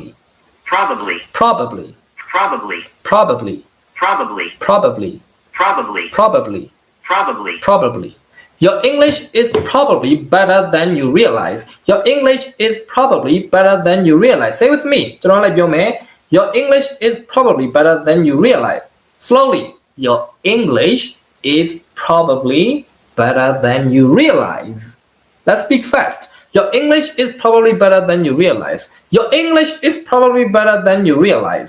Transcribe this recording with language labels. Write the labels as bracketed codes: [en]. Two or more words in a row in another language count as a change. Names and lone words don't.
[en] Probably. Probably. Probably. Probably. Probably. Probably. Probably. Probably. Probably. Probably. Your English is probably better than you realize. Your English is probably better than you realize. Say with me. [my] ကျွန်တော်လည်းပြောမယ် [en] Your English is probably better than you realize. Slowly. Your English is probably better than you realize. Let's speak fast. Your English is probably better than you realize. Your English is probably better than you realize.